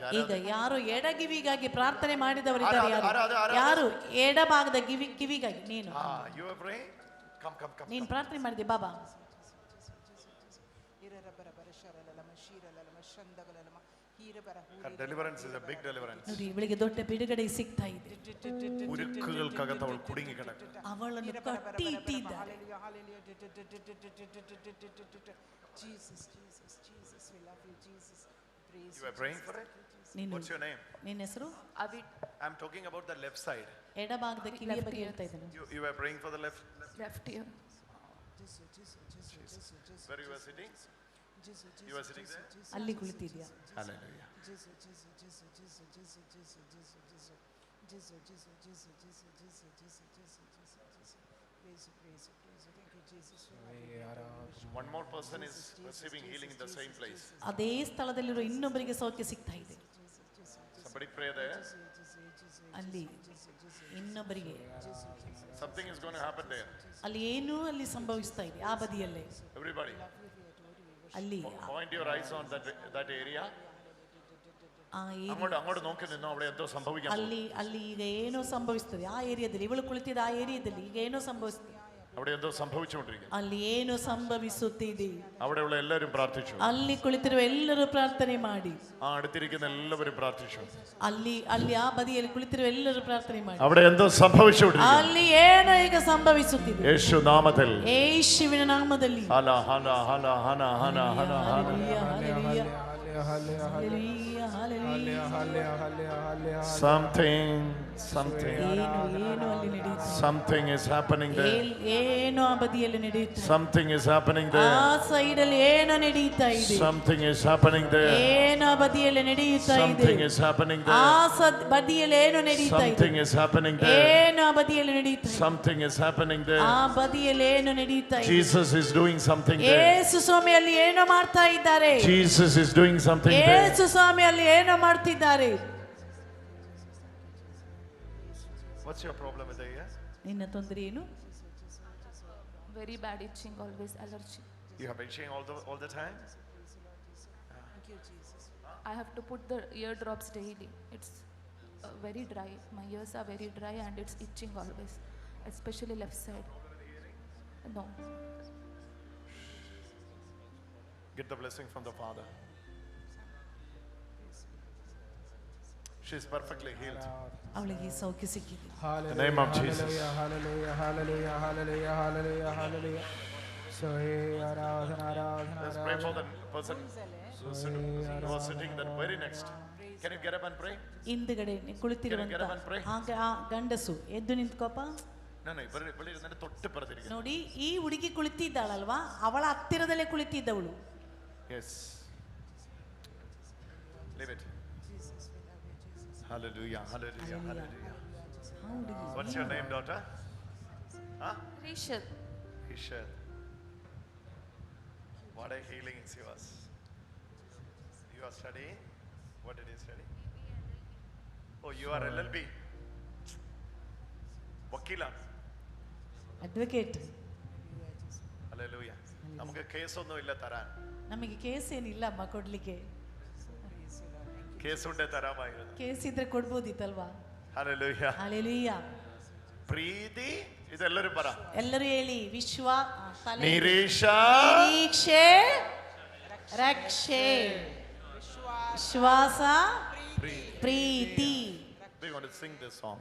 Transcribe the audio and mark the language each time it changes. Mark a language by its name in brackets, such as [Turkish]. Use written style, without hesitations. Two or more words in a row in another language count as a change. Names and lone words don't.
[Kannada] ಈಗ ಯಾರು ಎಡಗಿವಿಗಾಗಿ ಪ್ರಾರ್ಥನೆ ಮಾಡಿದವರಿದ್ದಾರೆ. ಯಾರು ಎಡಭಾಗದ ಕಿವಿಗಾಗಿ ನೀನು ನೀನು ಪ್ರಾರ್ಥನೆ ಮಾಡಿದೆ ಬಾಬಾ. [English] Deliverance is a big deliverance. [Kannada] ನೋಡಿ ಇವಳಿಗೆ ದೊಡ್ಡ ಬಿಡುಗಡೆ ಸಿಗ್ತಾ ಇದೆ. [Malayalam] ഉരുക്കുകൾക്കകത്ത് അവൾ കുടുങ്ങി കിടക്കുന്നു. [Kannada] ಅವಳನ್ನು ಕಟ್ಟಿ ಇಟ್ಟಿದ್ದಾರೆ. [English] You are praying for it? What's your name? [Kannada] ನಿನ್ನ ಹೆಸರು? [English] I'm talking about the left side. [Kannada] ಎಡಭಾಗದ ಕಿವಿಯ ಬಗ್ಗೆ ಹೇಳ್ತಾ ಇದ್ದೇನೆ. [English] You are praying for the left ear. Where you are sitting? You are sitting there? [Kannada] ಅಲ್ಲಿ ಕುಳಿತಿದ್ಯಾ? [English] Hallelujah. One more person is receiving healing in the same place. [Kannada] ಅದೇ ಸ್ಥಳದಲ್ಲಿರೋ ಇನ್ನೊಬ್ಬರಿಗೆ ಸೌಖ್ಯ ಸಿಗ್ತಾ ಇದೆ. [English] Somebody pray there. [Kannada] ಅಲ್ಲಿ ಇನ್ನೊಬ್ಬರಿಗೆ [English] Something is going to happen there. [Kannada] ಅಲ್ಲಿ ಏನು ಅಲ್ಲಿ ಸಂಭವಿಸ್ತಾ ಇದೆ ಆ ಬದಿಯಲ್ಲೇ. [English] Everybody. [Kannada] ಅಲ್ಲಿ [English] Point your eyes on that area. [Malayalam] അങ്ങോട്ട് നോക്കി നിന്നോ, അവിടെ എന്തോ സംഭവിക്കാൻ. [Kannada] ಅಲ್ಲಿ ಈಗ ಏನೋ ಸಂಭವಿಸ್ತದೆ ಆ ಏರಿಯಾದಲ್ಲಿ. ಇವಳು ಕುಳಿತಿದ್ದ ಆ ಏರಿಯಾದಲ್ಲಿ ಈಗ ಏನೋ ಸಂಭವಿಸ್ತದೆ. [Malayalam] അവിടെ എന്തോ സംഭവിച്ചുകൊണ്ടിരിക്കുന്നു. [Kannada] ಅಲ್ಲಿ ಏನು ಸಂಭವಿಸುತ್ತಿದೆ. [Malayalam] അവിടെയുള്ള എല്ലാവരും പ്രാർത്ഥിച്ചു. [Kannada] ಅಲ್ಲಿ ಕುಳಿತಿರುವ ಎಲ್ಲರೂ ಪ್ರಾರ್ಥನೆ ಮಾಡಿ. [Malayalam] അടുത്തിരിക്കുന്ന എല്ലാവരും പ്രാർത്ഥിച്ചു. [Kannada] ಅಲ್ಲಿ ಆ ಬದಿಯಲ್ಲಿ ಕುಳಿತಿರುವ ಎಲ್ಲರೂ ಪ್ರಾರ್ಥನೆ ಮಾಡಿ. [Malayalam] അവിടെ എന്തോ സംഭവിച്ചുകൊണ്ടിരിക്കുന്നു. [Kannada] ಅಲ್ಲಿ ಏನೋ ಈಗ ಸಂಭವಿಸುತ್ತಿದೆ. [Malayalam] യേശു നാമത്തിൽ. [Kannada] യേശുവിನ ನಾಮದಲ್ಲಿ. ഹല ഹല ഹല ഹല ഹല ഹല [English] Something is happening there. Something is happening there. Something is happening there. Something is happening there. Something is happening there. Something is happening there. Jesus is doing something there. Jesus is doing something there. What's your problem with the ear? [Kannada] ನಿನ್ನ ತೊಂದರೆ ಏನು? [English] Very bad itching, always allergy. You have itching all the time? Thank you, Jesus. I have to put the ear drops daily. It's very dry. My ears are very dry and it's itching always, especially left side. No. Get the blessing from the Father. She is perfectly healed. [Kannada] ಅವಳಿಗೆ ಸೌಖ್ಯ ಸಿಕ್ಕಿದೆ. [English] In the name of Jesus. Hallelujah, hallelujah, hallelujah, hallelujah, hallelujah. Let's pray for the person who was sitting there very next. Can you get up and pray? [Kannada] ಹಿಂದುಗಡೆ ಕುಳಿತಿರುವಂತ ಆ ಗಂಡಸು ಎದ್ದು ನಿಂತ್ಕೋಪ. ನೋಡಿ ಈ ಹುಡುಗಿ ಕುಳಿತಿದ್ದಾಳಲ್ವಾ, ಅವಳ ಹತ್ತಿರದಲ್ಲೇ ಕುಳಿತಿದ್ದವಳು. [English] Yes. Leave it. Hallelujah, hallelujah, hallelujah. What's your name, daughter? Huh? Rishad. Rishad. What a healing is yours. You are studying? What did you study? Oh, you are LLB. Wakila. Advocate. [Malayalam] Hallelujah. നമുക്ക് കേസൊന്നും ഇല്ല തരാൻ. [Kannada] ನಮಗೆ ಕೇಸ್ ಏನಿಲ್ಲ ಅಮ್ಮ ಕೊಡ್ಲಿಕ್ಕೆ. [Malayalam] കേസ് ഉണ്ടെ തരാമായിരുന്നു. [Kannada] ಕೇಸ್ ಇದ್ರೆ ಕೊಡ್ಬೋದಿತ್ತಲ್ವಾ? [English] Hallelujah. Hallelujah. [Kannada] ಪ್ರೀತಿ ಇದೆಲ್ಲರೂ ಬರ. ಎಲ್ಲರೂ ಹೇಳಿ ನಿರೀಕ್ಷೆ, ರಕ್ಷೆ, ವಿಶ್ವಾಸ, ಪ್ರೀತಿ. [English] We want to sing this song.